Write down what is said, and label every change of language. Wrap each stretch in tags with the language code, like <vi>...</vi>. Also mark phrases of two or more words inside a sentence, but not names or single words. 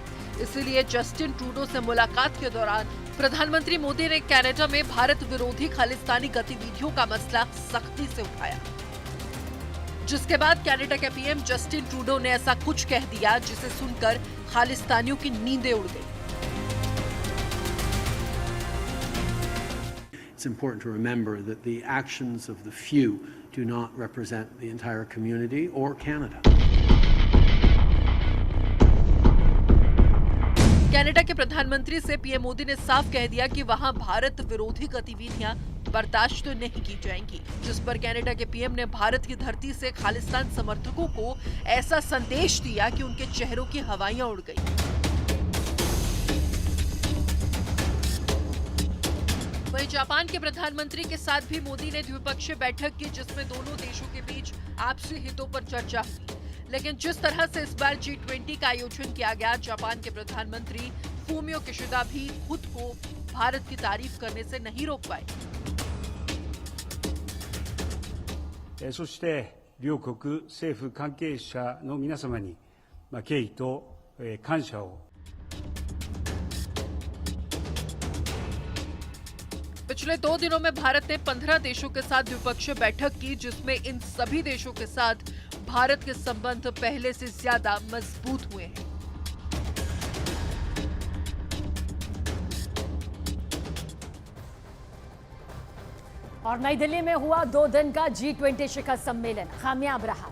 <hi>इसलिए जस्टिन ट्रूडो से मुलाकात के दौरान प्रधानमंत्री मोदी ने कनाडा में भारत विरोधी खालिस्तानी गतिविधियों का मसला सख्ती से उठाया, जिसके बाद कनाडा के पीएम जस्टिन ट्रूडो ने ऐसा कुछ कह दिया जिसे सुनकर खालिस्तानियों की नींदें उड़ गई।</hi> <en>It's important to remember that the actions of the few do not represent the entire community or Canada.</en> <hi>कनाडा के प्रधानमंत्री से पीएम मोदी ने साफ कह दिया कि वहां भारत विरोधी गतिविधियां बर्दाश्त तो नहीं की जाएंगी, जिस पर कनाडा के पीएम ने भारत की धरती से खालिस्तान समर्थकों को ऐसा संदेश दिया कि उनके चेहरों की हवाइयां उड़ गई। वहीं जापान के प्रधानमंत्री के साथ भी मोदी ने द्विपक्षीय बैठक की, जिसमें दोनों देशों के बीच आपसी हितों पर चर्चा हुई। लेकिन जिस तरह से इस बार G20 का आयोजन किया गया, जापान के प्रधानमंत्री फूमियो किशिदा भी खुद को भारत की तारीफ करने से नहीं रोक पाए।</hi> <ja>そして両国政府関係者の皆様に敬意と感謝を</ja> <hi>पिछले 2 दिनों में भारत ने 15 देशों के साथ द्विपक्षीय बैठक की, जिसमें इन सभी देशों के साथ भारत के संबंध पहले से ज्यादा मजबूत हुए हैं। और नई दिल्ली में हुआ 2 दिन का G20 शिखर सम्मेलन कामयाब रहा</hi>